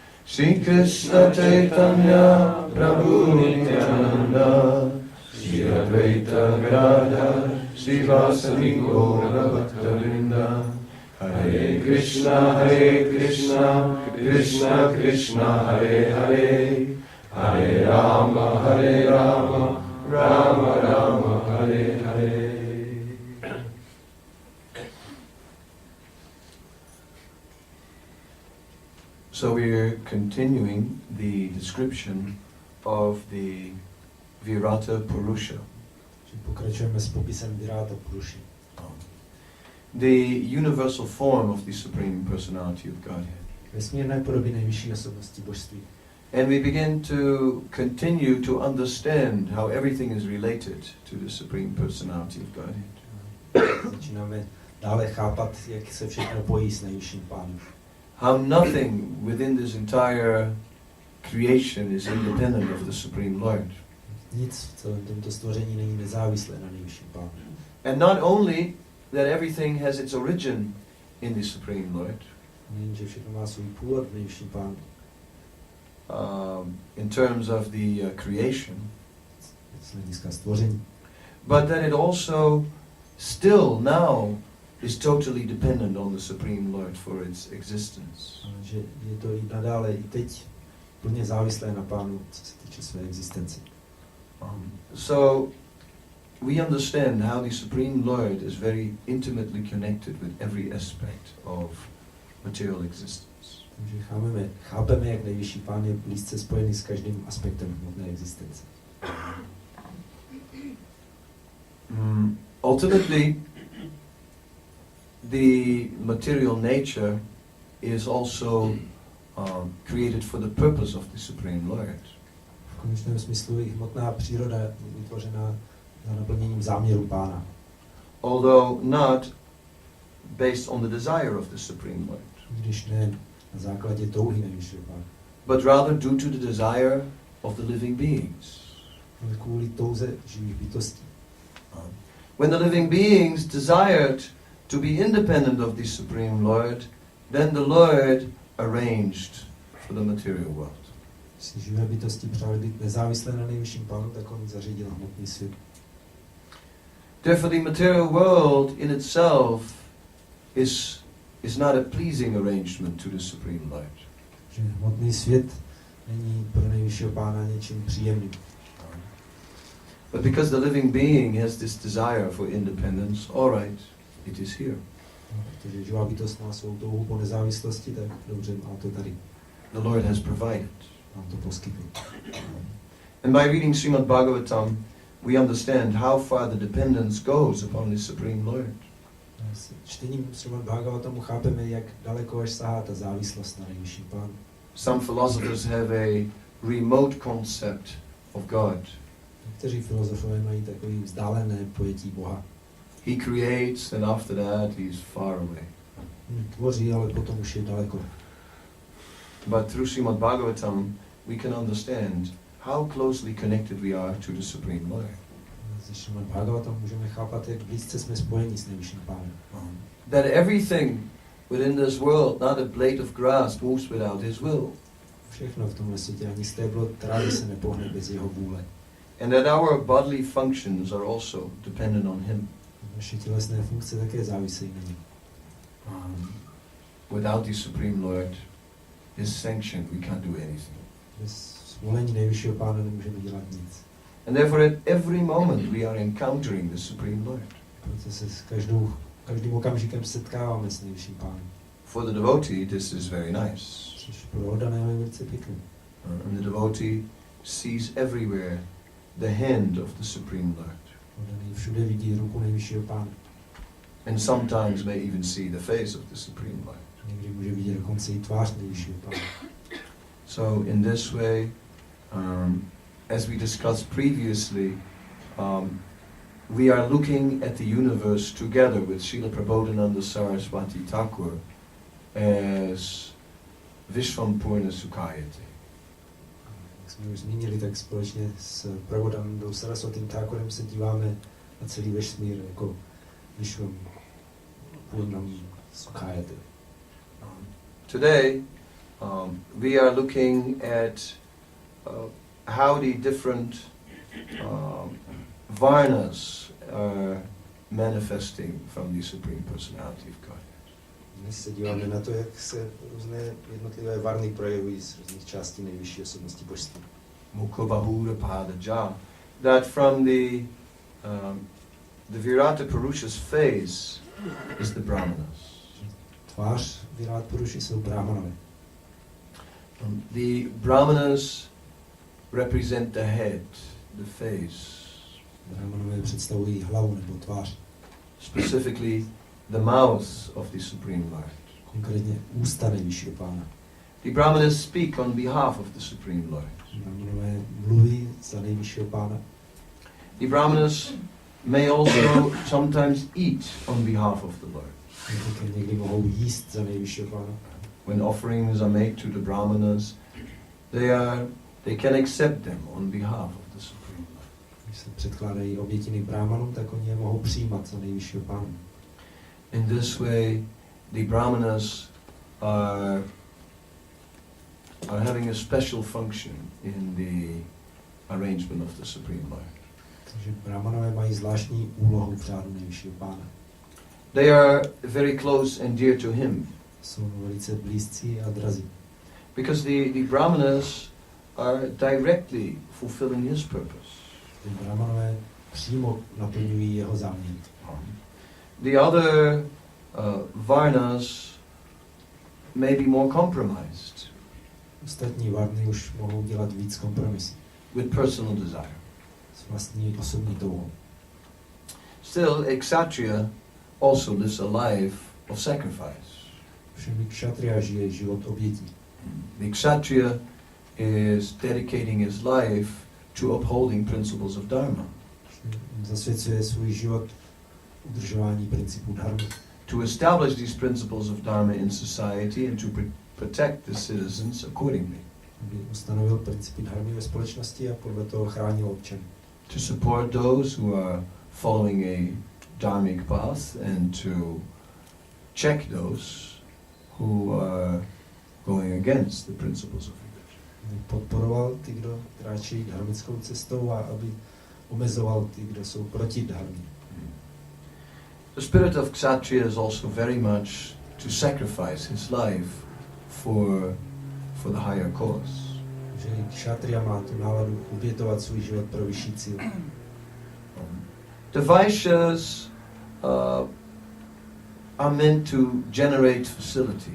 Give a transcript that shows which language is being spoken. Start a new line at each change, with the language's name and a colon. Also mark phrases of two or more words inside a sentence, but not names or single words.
Sanskrit: Shri Krishna Chaitanya Prabhu Nityananda, Shri Advaita Gadadhar Srivasadi Gaura Bhaktavrinda, Hare Krishna, Krishna Krishna, Hare Hare, Hare Rama, Rama Rama, Hare Hare.
English: So we're continuing the description of the Virata Purusha.
Czech: Pokračujeme s popisem Virata Puruši.
English: The universal form of the Supreme Personality of Godhead.
Czech: Vesmírné podoby nejvyšší osobnosti božství.
English: And we begin to continue to understand how everything is related to the Supreme Personality of Godhead.
Czech: Začínáme dále chápat, jak se všechno pojí s nejvyšším pánem.
English: How nothing within this entire creation is independent of the Supreme Lord.
Czech: Nic v celém tomto stvoření není nezávislé na nejvyšším pánu.
English: And not only that everything has its origin in the Supreme Lord,
Czech: Nejen, že všechno má svůj původ v nejvyšším pánu.
English: In terms of the creation,
Czech: Z hlediska stvoření.
English: but that it also still now is totally dependent on the Supreme Lord for its existence.
Czech: Že je to i nadále, i teď plně závislé na pánu, co se týče své existence.
English: So we understand how the Supreme Lord is very intimately connected with every aspect of material existence.
Czech: Takže chápeme, jak nejvyšší pán je blízce spojený s každým aspektem hmotné existence.
English: Ultimately, the material nature is also created for the purpose of the Supreme Lord.
Czech: V konečném smyslu i hmotná příroda je vytvořena za naplněním záměru pána.
English: Although not based on the desire of the Supreme Lord,
Czech: Když ne na základě touhy nejvyššího pána,
English: but rather due to the desire of the living beings.
Czech: ale kvůli touze živých bytostí.
English: When the living beings desired to be independent of the Supreme Lord, then the Lord arranged for the material world.
Czech: Když živé bytosti přáli být nezávislé na nejvyšším pánu, tak on zařídil hmotný svět.
English: Therefore the material world in itself is not a pleasing arrangement to the Supreme Lord.
Czech: Že hmotný svět není pro nejvyššího pána něčím příjemným.
English: But because the living being has this desire for independence, all right, it is here.
Czech: Protože živá bytost má svou touhu po nezávislosti, tak dobře, má to tady.
English: The Lord has provided.
Czech: Nám to poskytl.
English: And by reading Srimad-Bhagavatam, we understand how far the dependence goes upon the Supreme Lord.
Czech: S čtením Srimad-Bhagavatamu chápeme, jak daleko až sahá ta závislost na nejvyšším pánu.
English: Some philosophers have a remote concept of God.
Czech: Někteří filozofové mají takový vzdálené pojetí Boha.
English: He creates and after that he is far away.
Czech: Tvoří, ale potom už je daleko.
English: But through Srimad-Bhagavatam, we can understand how closely connected we are to the Supreme Lord.
Czech: Ze Srimad-Bhagavatam můžeme chápat, jak blízce jsme spojeni s nejvyšším pánem.
English: That everything within this world, not a blade of grass, moves without his will.
Czech: Všechno v tomhle světě, ani stéblo trávy se nepohne bez jeho vůle.
English: And that our bodily functions are also dependent on him.
Czech: Naše tělesné funkce také závisejí na něm.
English: Without the Supreme Lord, his sanction, we can't do anything.
Czech: Bez svolení nejvyššího pána nemůžeme dělat nic.
English: And therefore at every moment we are encountering the Supreme Lord.
Czech: Proto se s každým okamžikem setkáváme s nejvyšším pánem.
English: For the devotee, this is very nice.
Czech: Což pro oddaného je velice pěkné.
English: And the devotee sees everywhere the hand of the Supreme Lord.
Czech: Oddaný všude vidí ruku nejvyššího pána.
English: And sometimes may even see the face of the Supreme Lord.
Czech: Někdy může vidět dokonce i tvář nejvyššího pána.
English: So in this way, as we discussed previously, we are looking at the universe together with Srila Prabodhananda Saraswati Thakur as
Sanskrit: Vishwampurna Sukhayati.
Czech: Jak jsme už zmínili, tak společně s Prabodhanandou Saraswatim Thakurem se díváme na celý vesmír jako
Sanskrit: Vishwampurnam Sukhayati.
English: Today, we are looking at how the different varnas are manifesting from the Supreme Personality of God.
Czech: Dnes se díváme na to, jak se různé jednotlivé varny projevují z různých částí nejvyšší osobnosti božství.
Sanskrit: Mukhabahura Padaja.
English: That from the Virata Purusha's face is the Brahmanas.
Czech: Tvář Virát Puruši jsou brahmanové.
English: The Brahmanas represent the head, the face.
Czech: Brahmanové představují hlavu nebo tvář.
English: Specifically, the mouth of the Supreme Lord.
Czech: Konkrétně ústa nejvyššího pána.
English: The Brahmanas speak on behalf of the Supreme Lord.
Czech: Brahmanové mluví za nejvyššího pána.
English: The Brahmanas may also sometimes eat on behalf of the Lord.
Czech: Někdy mohou jíst za nejvyššího pána.
English: When offerings are made to the Brahmanas, they can accept them on behalf of the Supreme Lord.
Czech: Když se předkládají obětiny brahmanům, tak oni je mohou přijímat za nejvyššího pána.
English: In this way, the Brahmanas are having a special function in the arrangement of the Supreme Lord.
Czech: Takže brahmanové mají zvláštní úlohu v řádu nejvyššího pána.
English: They are very close and dear to him.
Czech: Jsou velice blízcí a drazí.
English: Because the Brahmanas are directly fulfilling his purpose.
Czech: Ty brahmanové přímo naplňují jeho záměr.
English: The other varnas may be more compromised.
Czech: Ostatní varny už mohou dělat víc kompromisů.
English: With personal desire.
Czech: S vlastní osobní touhou.
English: Still, a kshatriya also lives a life of sacrifice.
Czech: Všem kshatriya žije život obětí.
English: The kshatriya is dedicating his life to upholding principles of dharma.
Czech: Zasvěcuje svůj život udržování principů dharmy.
English: To establish these principles of dharma in society and to protect the citizens accordingly.
Czech: Aby ustanovil principy dharmy ve společnosti a podle toho chránil občany.
English: To support those who are following a dharmic path and to check those who are going against the principles of religion.
Czech: Podporoval ty, kdo kráčejí dharmickou cestou a aby omezoval ty, kdo jsou proti dharmě.
English: The spirit of kshatriya is also very much to sacrifice his life for the higher cause.
Czech: Že kshatriya má tu náladu obětovat svůj život pro vyšší cíl.
English: The Vaishyas are meant to generate facility.